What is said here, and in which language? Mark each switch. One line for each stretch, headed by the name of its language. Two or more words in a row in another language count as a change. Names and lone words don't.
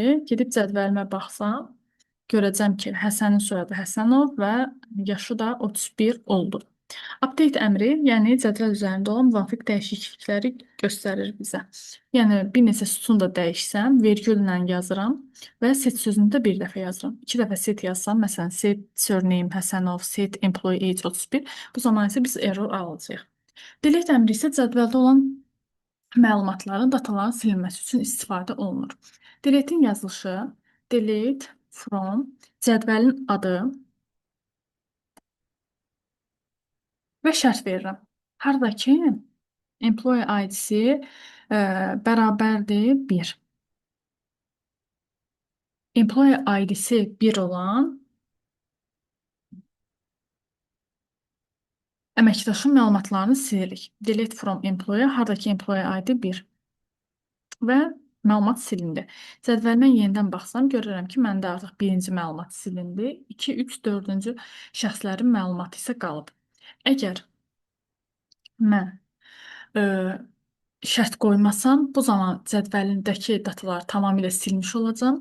Azerbaijani: Gedib cədvəlimə baxsam, görəcəm ki, Həsənin soyadı Həsənov və yaşı da 31 oldu. Update əmri, yəni cədvəl üzərində olan müvafiq dəyişiklikləri göstərir bizə. Yəni bir neçə sütun da dəyişsəm, vergüllə yazıram və set sözünü də bir dəfə yazıram. 2 dəfə set yazsam, məsələn,
English: set surname
Azerbaijani: Həsənov,
English: set employee age 31,
Azerbaijani: bu zaman isə biz error alacağıq. Delete əmri isə cədvəldə olan məlumatların, dataların silinməsi üçün istifadə olunur. Delete'in yazılışı,
English: delete from,
Azerbaijani: cədvəlin adı və şərt verirəm. Haradakı
English: employee ID-
Azerbaijani: si bərabərdir 1.
English: Employee ID-
Azerbaijani: si 1 olan əməkdaşın məlumatlarını silirik.
English: Delete from employee,
Azerbaijani: haradakı
English: employee ID
Azerbaijani: 1. Və məlumat silindi. Cədvəlimə yenidən baxsam, görürəm ki, məndə artıq birinci məlumat silindi. 2, 3, 4-cü şəxslərin məlumatı isə qalıb. Əgər mən şərt qoymasam, bu zaman cədvəlindəki dataları tamamilə silmiş olacam.